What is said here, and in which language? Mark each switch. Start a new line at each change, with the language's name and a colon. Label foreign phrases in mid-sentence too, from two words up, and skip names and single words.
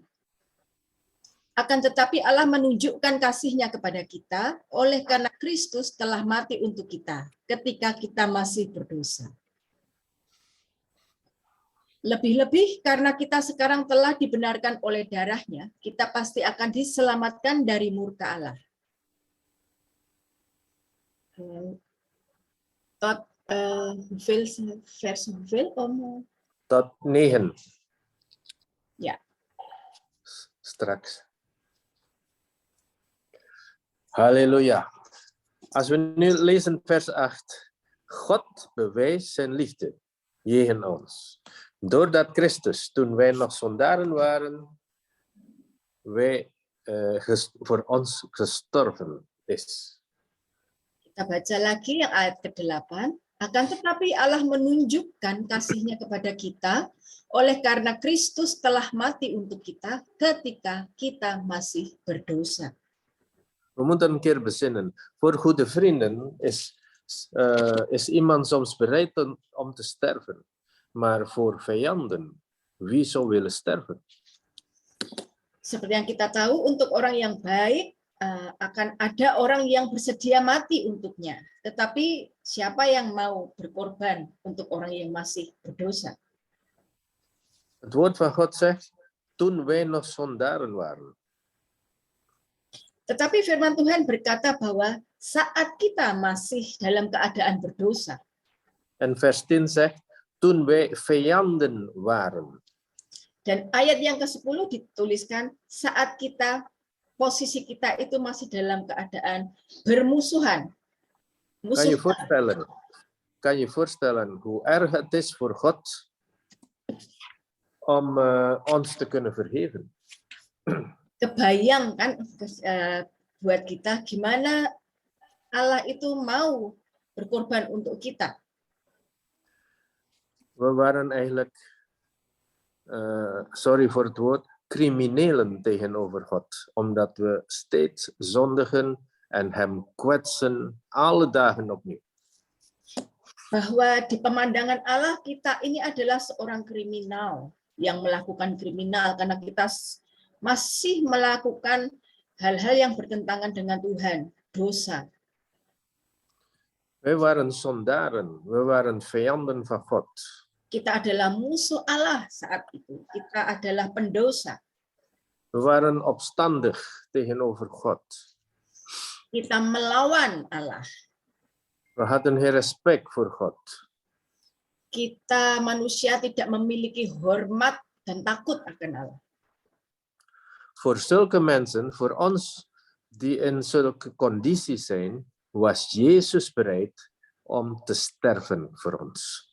Indonesian: Akan tetapi Allah menunjukkan kasih-Nya kepada kita oleh karena Kristus telah mati untuk kita ketika kita masih berdosa. Lebih-lebih karena kita sekarang telah dibenarkan oleh darah-Nya, kita pasti akan diselamatkan dari murka Allah.
Dutch: Tot vers hoeveel om? Tot 9. Ja. Straks. Halleluja. Als we nu lezen vers 8. God bewees zijn liefde jegens ons. Doordat Christus, toen wij nog zondaren waren, voor ons gestorven is.
Indonesian: Kita baca lagi yang ayat ke-8. Akan tetapi Allah menunjukkan kasih-Nya kepada kita oleh karena Kristus telah mati untuk kita ketika kita masih berdosa.
Dutch: We moeten een keer bezinnen. Voor goede vrienden is iemand soms bereid om te sterven. Maar voor vijanden, wie zou willen sterven?
Indonesian: Seperti yang kita tahu, untuk orang yang baik akan ada orang yang bersedia mati untuknya. Tetapi siapa yang mau berkorban untuk orang yang masih berdosa?
Dutch: Het woord van God zegt, toen wij nog zondaren waren.
Indonesian: Tetapi firman Tuhan berkata bahwa saat kita masih dalam keadaan berdosa.
Dutch: En vers 10 zegt, toen wij vijanden waren.
Indonesian: Dan ayat yang ke-10 dituliskan saat posisi kita itu masih dalam keadaan bermusuhan.
Dutch: Kan je voorstellen hoe erg het is voor God om ons te kunnen vergeven?
Indonesian: Kebayang kan buat kita gimana Allah itu mau berkorban untuk kita.
Dutch: We waren eigenlijk, sorry voor het woord, criminelen tegenover God. Omdat we steeds zondigen en hem kwetsen alle dagen opnieuw.
Indonesian: Bahwa di pemandangan Allah kita ini adalah seorang kriminal yang melakukan kriminal karena kita masih melakukan hal-hal yang bertentangan dengan Tuhan, dosa.
Dutch: Wij waren zondaren, we waren vijanden van God.
Indonesian: Kita adalah musuh Allah saat itu. Kita adalah pendosa.
Dutch: We waren opstandig tegenover God.
Indonesian: Kita melawan Allah.
Dutch: We hadden geen respect voor God.
Indonesian: Kita manusia tidak memiliki hormat dan takut akan Allah.
Dutch: Voor zulke mensen, voor ons die in zulke condities zijn, was Jezus bereid om te sterven voor ons.